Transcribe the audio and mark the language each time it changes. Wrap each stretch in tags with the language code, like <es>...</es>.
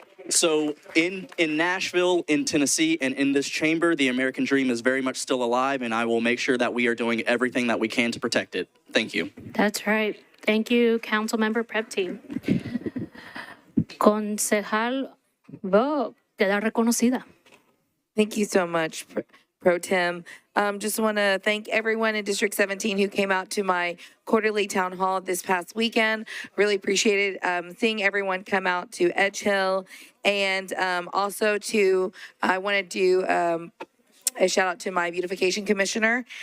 <en>So in Nashville, in Tennessee, and in this chamber, the American dream is very much still alive, and I will make sure that we are doing everything that we can to protect it. Thank you. That's right. Thank you, Councilmember Prepty.</en> <es>Concejal Bo, queda reconocida.</es> <en>Thank you so much, Pro Tem. Just want to thank everyone in District 17 who came out to my quarterly town hall this past weekend. Really appreciated seeing everyone come out to Edge Hill. And also I want to do a shout out to my beautification commissioner.</en>